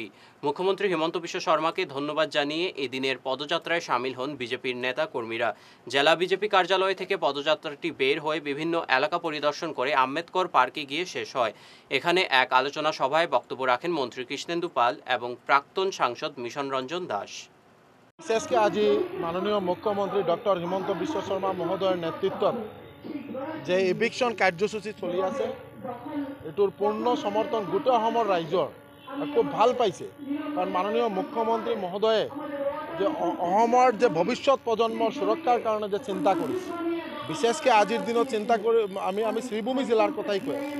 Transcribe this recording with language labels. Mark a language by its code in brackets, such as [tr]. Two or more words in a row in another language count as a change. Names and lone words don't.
[bn] মুখ্যমন্ত্রী হিমন্ত বিশ্ব শর্মাকে ধন্যবাদ জানিয়ে এদিনের পদযাত্রায় সামিল হন বিজেপির নেতা কর্মীরা। জেলা বিজেপি কার্যালয় থেকে পদযাত্রাটি বের হয়ে বিভিন্ন এলাকা পরিদর্শন করে আম্বেদকর পার্কে গিয়ে শেষ হয়। এখানে এক আলোচনা সভায় বক্তব্য রাখেন মন্ত্রী কৃষ্ণেন্দু পাল এবং প্রাক্তন সাংসদ মিশন রঞ্জন দাস। [as] বিশেষকে আজি মাননীয় মুখ্যমন্ত্রী ডক্টর হিমন্ত বিশ্ব শর্মা মহোদয়ের নেতৃত্বত যে ইভিকশন কাৰ্যসূচী চলি আছে, এইটোৰ পূৰ্ণ সমৰ্থন গোটেই অসমৰ ৰাইজৰ খুব ভাল পাইছে। কাৰণ মাননীয় মুখ্যমন্ত্ৰী মহোদয়ে যে অসমৰ যে ভৱিষ্যত প্ৰজন্মৰ সুৰক্ষাৰ কাৰণে যে চিন্তা কৰিছে, বিশেষকৈ আজিৰ দিনত চিন্তা কৰি আমি শ্ৰীভূমি জিলাৰ কথাই কৈ আছোঁ।